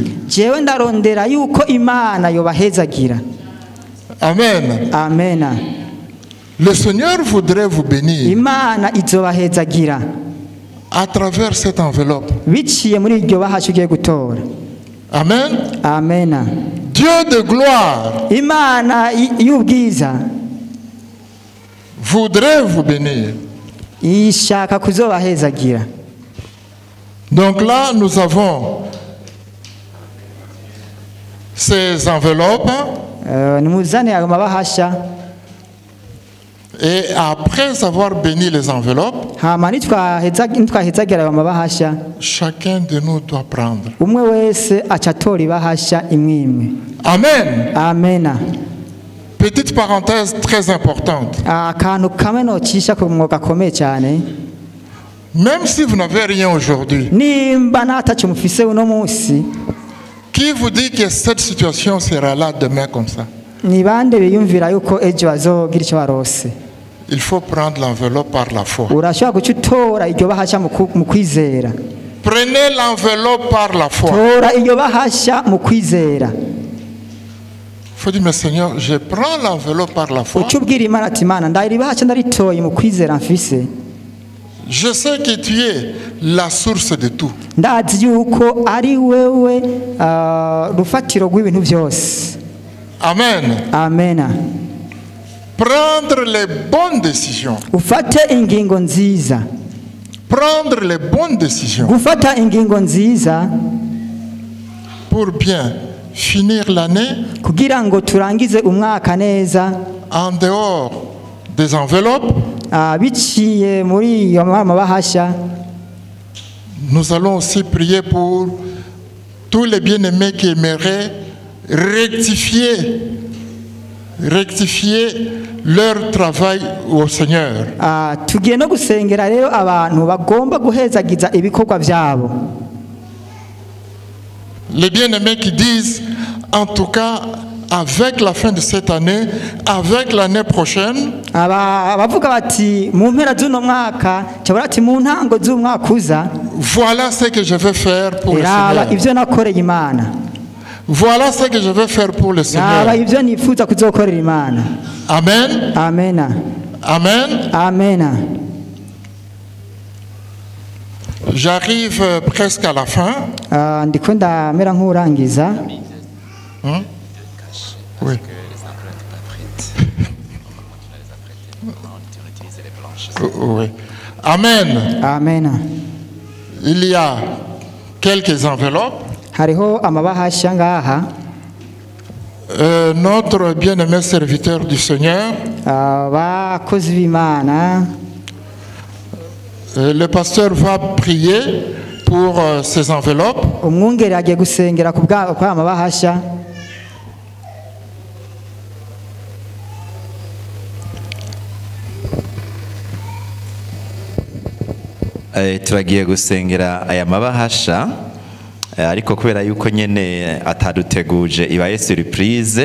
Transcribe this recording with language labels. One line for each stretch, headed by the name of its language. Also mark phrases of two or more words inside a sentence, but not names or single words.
Rundi: Jewe ndarondera yuko Imana yobahezagira.
French: Amen. Amen. Le Seigneur voudrait vous bénir.
Rundi: Imana izobahezagira.
French: à travers cette enveloppe.
Rundi: biciye muri iryo bahasha ugiye gutora.
French: Amen.
Rundi: Amena.
French: Dieu de gloire
Rundi: Imana y'ubwiza
French: voudrait vous bénir.
Rundi: ishaka kuzobahezagira.
French: Donc là, nous avons ces enveloppes.
Rundi: Nimuzane ayo mabahasha.
French: Et après avoir béni les enveloppes,
Rundi: Hama nitwahezagira ayo mabahasha,
French: chacun de nous doit prendre.
Rundi: umwe wese aca atora ibahasha imwe imwe.
French: Amen.
Rundi: Amena.
French: Petite parenthèse très importante.
Rundi: Akantu kamwe nocisha ku mwuga akomeye cyane.
French: Même si vous n'avez rien aujourd'hui,
Rundi: Nimba natacu mufise uno munsi,
French: qui vous dit que cette situation sera là demain comme ça?
Rundi: ni bande biyumvira yuko ejo bazogira icyo barose?
French: Il faut prendre l'enveloppe par la foi.
Rundi: Urashobora guca utora iryo bahasha mu kwizera.
French: Prenez l'enveloppe par la foi.
Rundi: Tora iryo bahasha mu kwizera.
French: Il faut dire, mais Seigneur, je prends l'enveloppe par la foi.
Rundi: Uca ubwira Imana ati Imana ndahira ibahasha ndaritoye mu kwizera mfise.
French: Je sais que tu es la source de tout.
Rundi: Ndazi yuko ari wewe rufatiro rw'ibintu byose.
French: Amen.
Rundi: Amena.
French: Prendre les bonnes décisions.
Rundi: Ufate ingingo nziza.
French: Prendre les bonnes décisions
Rundi: Gufata ingingo nziza
French: pour bien finir l'année
Rundi: kugira ngo turangize umwaka neza,
French: en dehors des enveloppes.
Rundi: biciye muri iyo mabahasha.
French: Nous allons aussi prier pour tous les bien-aimés qui aimeraient rectifier leur travail au Seigneur.
Rundi: Tugiye no gusengera rero abantu bagomba guhezagiza ibikorwa byabo.
French: Les bien-aimés qui disent, en tout cas, avec la fin de cette année, avec l'année prochaine,
Rundi: Abavuga bati mu mpera z'uno mwaka cyabura ati mu ntango z'umwaka uza,
French: voilà ce que je vais faire pour le
Rundi: raba
French: Seigneur.
Rundi: ivyo nakoreye Imana.
French: Voilà ce que je vais faire pour le Seigneur.
Rundi: Raba ivyo nifuza kuzokorera Imana.
French: Amen.
Rundi: Amena.
French: Amen.
Rundi: Amena.
French: J'arrive presque à la fin.
Rundi: Ndiko ndamera nk'urangiza.
French: Oui. Oui. Amen.
Rundi: Amena.
French: Il y a quelques enveloppes.
Rundi: Hariho amabahasha ngaha.
French: Notre bien-aimé serviteur du Seigneur,
Rundi: Bakozi b'Imana.
French: le pasteur va prier pour ces enveloppes.
Rundi: Umwungeri agiye gusengera ku bwa amabahasha. Turagiye gusengera aya mabahasha, ariko kubera yuko nyene ataduteguje ibaye surprise.